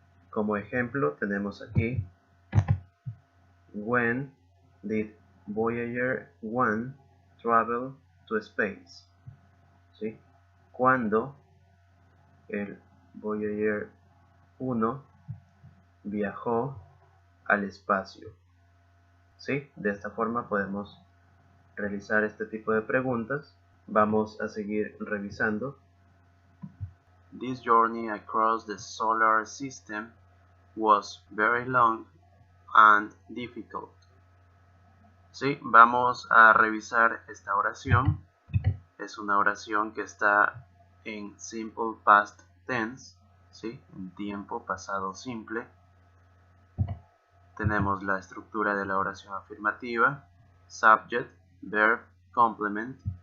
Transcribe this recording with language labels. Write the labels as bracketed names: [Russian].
[Spanish] Como ejemplo tenemos aquí [English] When did Voyager 1 travel to space? ¿Sí? [Spanish] ¿Cuándo el Voyager 1 viajó al espacio? ¿Sí? De esta forma podemos realizar este tipo de preguntas. Vamos a seguir revisando. [English] This journey across the solar system was very long and difficult. [Spanish] Sí, vamos a revisar esta oración. Es una oración que está en simple past tense, ¿sí? En tiempo pasado simple. Tenemos la estructura de la oración afirmativa, subject, verb, complement.